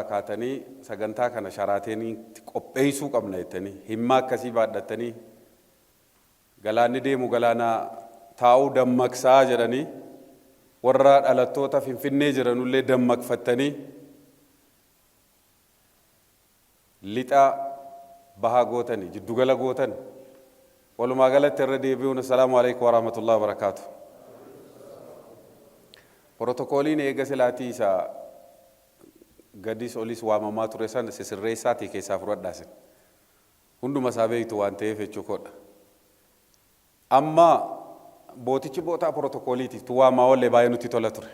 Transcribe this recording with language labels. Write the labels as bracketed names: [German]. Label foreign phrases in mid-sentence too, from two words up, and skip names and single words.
[Oromo] kaatanii sagantaa kana sharaateeni qopheessuu qabna jettanii himma akkasii baadhatanii galaanni deemu galaana taa'uu dammaqsaa jedhanii warra dhalattoota finfinnee jiranullee dammaqfattanii lixa baha gootani jiddugala gootan walumaa galatti irra deebi'uun [Arabic] السلام عليكم ورحمة الله وبركاته. [Oromo] Protokooliin eega silaatii isaa gadis olis waamamaa ture san sirreessaatii keessaa fudhadhaasin hunduma isaa beektu waan ta'eef jechuudha. Amma bootichi bootaa protokooliitiif tu waamaa wallee baay'ee nutti tola ture.